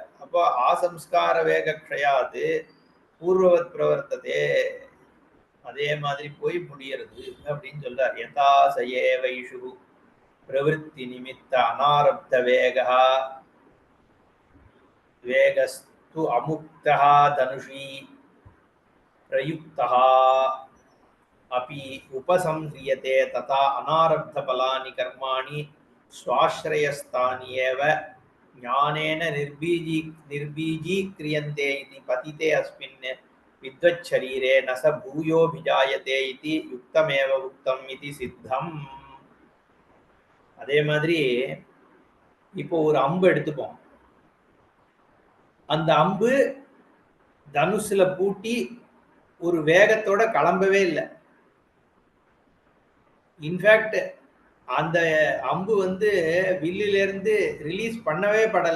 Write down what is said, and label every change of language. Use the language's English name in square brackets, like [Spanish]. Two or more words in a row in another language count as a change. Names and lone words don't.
[Tamil] அப்போ [Sanskrit] आसंस्कार वेग क्षयात् पूर्ववत् प्रवर्तते, [Tamil] அதே மாதிரி போய் முடியறது அப்படின்னு சொல்றார். [Sanskrit] यथा चयेवैषु प्रवृत्ति निमित्त अनारब्ध वेगा वेगस्तु अमुक्ता धनुषि प्रयुक्ता अपि उपसंह्रियते तथा अनारब्ध फलानि कर्माणि स्वाश्रयस्थानि एव ज्ञानेन निर्बीजीक्रियन्ते इति पतिते अस्मिन् विद्वच्छरीरे न स भूयोभिजायते इति युक्तमेव उक्तम् इति सिद्धम्. [Tamil] அதே மாதிரி இப்போ ஒரு அம்பு எடுத்துப்போம். அந்த அம்பு தனுசுல பூட்டி ஒரு வேகத்தோட கிளம்பவே இல்லை. இன்ஃபேக்ட் அந்த அம்பு வந்து வில்லிலிருந்து ரிலீஸ் பண்ணவே படலை.